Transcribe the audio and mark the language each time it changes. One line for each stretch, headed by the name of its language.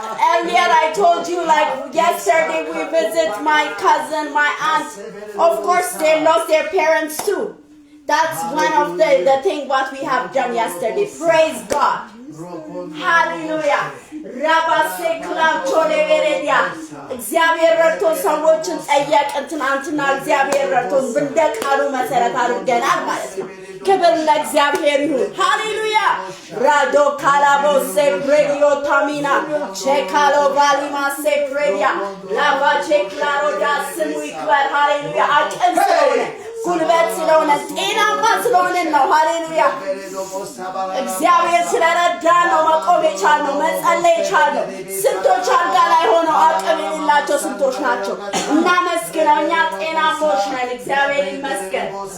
English: Earlier I told you, like yesterday we visit my cousin, my aunt. Of course they lost their parents too. That's one of the thing what we have done yesterday. Praise God. Hallelujah. Rabaseklam choleveredia.
Amharic: እግዚአብሔር ረድቶ ሰዎችን ጠየቅን። ትናንትና እግዚአብሔር ረድቶን እንደቃሉ መሰረት አድርገናል ማለት ነው። ክብር ለእግዚአብሔር ይሁን። ሃሌሉያ። ራዶ ካላቦ ሴፕሬዲዮ ታሚና ቼካሎ ቫሊማ ሴፕሬዲያ ላቫ ቼክላሮ ዳስሙ ይክበር። ሃሌሉያ። አቅም ስለሆነ ጉልበት ስለሆነ ጤናማ ስለሆነ ነው ሃሌሉያ እግዚአብሔር ስለረዳ ነው መቆም የቻልነው መጸለይ የቻልነው ስንቶች አልጋ ላይ ሆነው አቅም የሌላቸው ስንቶች ናቸው እናመስግነው እኛ ጤናሞች ነን እግዚአብሔር ይመስገን